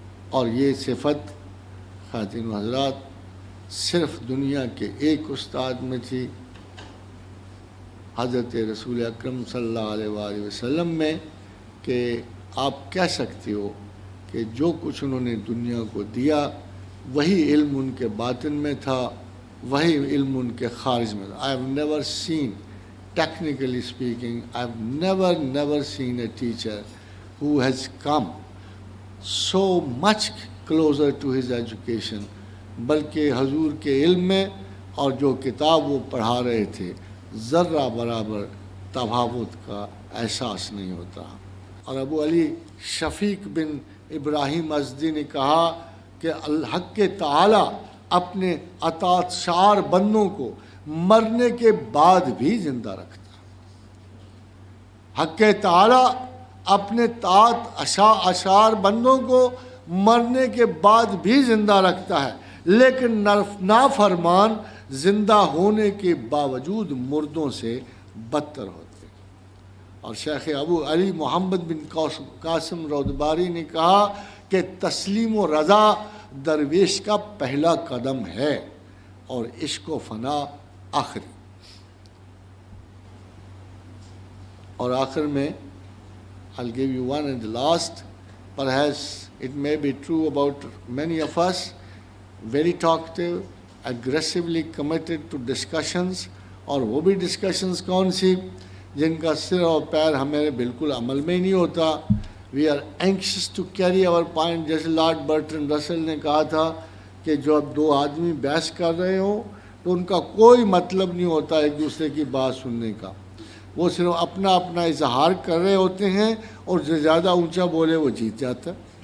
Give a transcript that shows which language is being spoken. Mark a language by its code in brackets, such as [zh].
[ur] اور یہ صفت خواتین و حضرات صرف دنیا کے ایک استاد میں تھی, حضرت رسول اکرم صلی اللہ علیہ وآلہ وسلم میں, کہ آپ کہہ سکتے ہو کہ جو کچھ انہوں نے دنیا کو دیا وہی علم ان کے باطن میں تھا, وہی علم ان کے خارج میں تھا. [en] I have never seen, technically speaking, I have never seen a teacher who has come so much closer to his education, [ur] بلکہ حضور کے علم میں اور جو کتاب وہ پڑھا رہے تھے ذرہ برابر تفاوت کا احساس نہیں ہوتا. اور ابو علی شفیق بن ابراہیم ازدی نے کہا کہ الحق تعالی اپنے اطاعت شار بندوں کو مرنے کے بعد بھی زندہ رکھتا. حق تعالی اپنے طاعت اشار بندوں کو مرنے کے بعد بھی زندہ رکھتا ہے, لیکن نافرمان زندہ ہونے کے باوجود مردوں سے بدتر ہوتے. اور شیخ ابو علی محمد بن قاسم رودباری نے کہا کہ تسلیم و رضا درویش کا پہلا قدم ہے اور عشق و فنا آخری. اور آخر میں [en] I'll give you one and the last, perhaps it may be true about many of us, very talkative, aggressively committed to discussions, [ur] اور وہ بھی ڈسکشنز کون سی جن کا سر اور پیر ہمیں بالکل عمل میں ہی نہیں ہوتا. [en] We are anxious to carry our point. [ur] جیسے لارڈ برٹن رسل نے کہا تھا کہ جب دو آدمی بحث کر رہے ہوں تو ان کا کوئی مطلب نہیں ہوتا ایک دوسرے کی بات سننے کا, وہ صرف اپنا اپنا اظہار کر رہے ہوتے ہیں اور جو زیادہ اونچا بولے وہ جیت جاتا ہے.